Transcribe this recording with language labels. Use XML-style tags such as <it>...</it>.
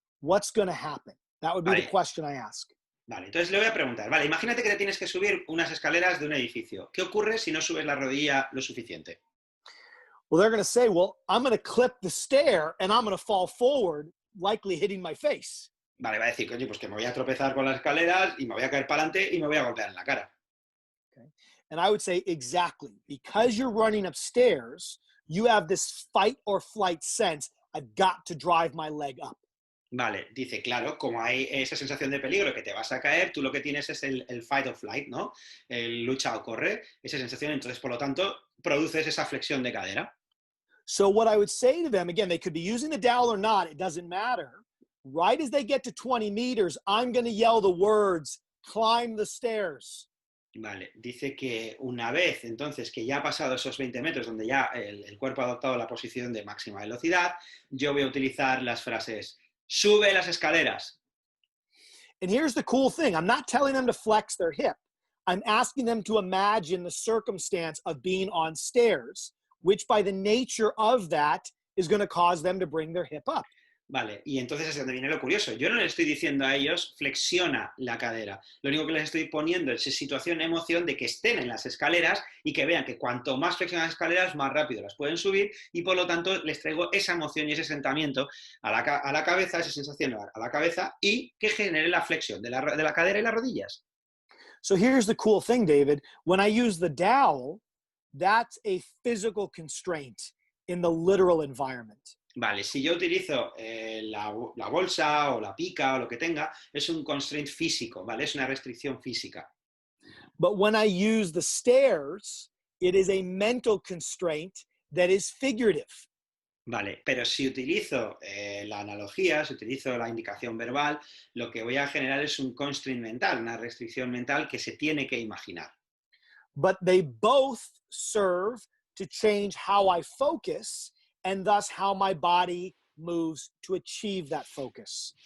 <en>what's going to happen? That would be the</en> <es>Vale,</es> <en>question I ask.</en> <es>vale. Entonces le voy a preguntar, vale, imagínate que te tienes que subir unas escaleras de un edificio. ¿Qué ocurre si no subes la rodilla lo suficiente?</es> <en>Well, they're going to say, well, I'm going to clip the stair and I'm going to fall forward, likely hitting my face.</en> <es>Vale, va a decir, coño, pues que me voy a tropezar con las escaleras y me voy a caer para adelante y me voy a golpear en la cara.</es> <en>Okay. And I would say, exactly. Because you're running upstairs, you have this fight or flight sense. I've got to drive my leg up.</en> <es>Vale, dice, claro, como hay esa sensación de peligro que te vas a caer, tú lo que tienes es el</es> <en>fight or flight,</en> <es>¿no? El lucha o corre, esa sensación, entonces, por lo tanto, produces esa flexión de cadera.</es> <en>So what I would say to them, again, they could be using the dowel or not, it doesn't matter. Right as they get to 20 meters, I'm going to yell the words, climb the stairs.</en> <es>Vale, dice que una vez, entonces, que ya ha pasado esos 20 metros, donde ya el cuerpo ha adoptado la posición de máxima velocidad, yo voy a utilizar las frases, sube las escaleras.</es> <en>And here's the cool thing. I'm not telling them to flex their hip. I'm asking them to imagine the circumstance of being on stairs, which by the nature of that is going to cause them to bring their hip up.</en> <es>Vale, y entonces es donde viene lo curioso. Yo no les estoy diciendo a ellos, flexiona la cadera. Lo único que les estoy poniendo es situación, emoción de que estén en las escaleras y que vean que cuanto más flexionan las escaleras, más rápido las pueden subir y por lo tanto les traigo esa emoción y ese sentimiento a la cabeza, esa sensación a la cabeza y que genere la flexión de la cadera y las rodillas.</es> <en>So here's the cool thing, David. When I use the dowel, that's a physical constraint in the literal environment.</en> <es>Vale, si yo utilizo la bolsa o la pica o lo que tenga, es un constraint físico, ¿vale? Es una restricción física.</es> <en>But when I use the stairs, it is a mental constraint that is figurative.</en> <es>Vale, pero si utilizo la analogía, si utilizo la indicación verbal, lo que voy a generar es un constraint mental, una restricción mental que se tiene que imaginar.</es> <en>But they both serve to change how I focus and thus how my body moves to achieve that focus.</en>